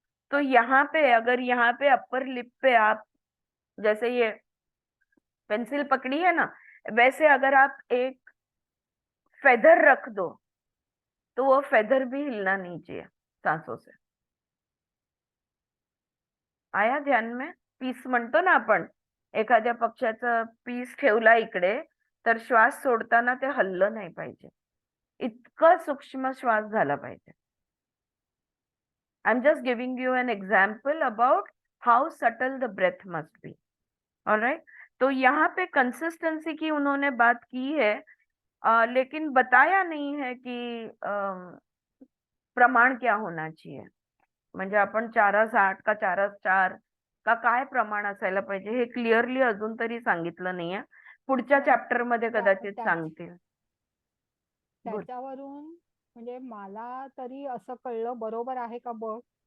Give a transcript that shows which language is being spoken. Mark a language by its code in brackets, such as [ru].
[hi] तो यहाँ पे, अगर यहाँ पे अपर लिप पे आप जैसे ये पेंसिल पकड़ी है ना, वैसे अगर आप एक फेदर रख दो, तो वो फेदर भी हिलना नहीं चाहिए सांसों से. आया ध्यान में? [mr] पीस म्हणतो ना आपण, एखाद्या पक्षाचा पीस ठेवला इकडे, तर श्वास सोडताना ते हललं नाही पाहिजे. इतका सूक्ष्म श्वास झाला पाहिजे. [en] I'm just giving you an example about how subtle the breath must be. All right. [hi] तो यहाँ पे कंसिस्टेंसी की उन्होंने बात की है, लेकिन बताया नहीं है कि प्रमाण क्या होना चाहिए. [mr] म्हणजे आपण 4:8 का 4:4 का काय प्रमाण असायला पाहिजे हे क्लिअरली अजून तरी सांगितलं नाहीये. पुढच्या चॅप्टर मध्ये कदाचित सांगतील. त्याच्यावरून म्हणजे मला तरी असं कळलं, बरोबर आहे का बघ.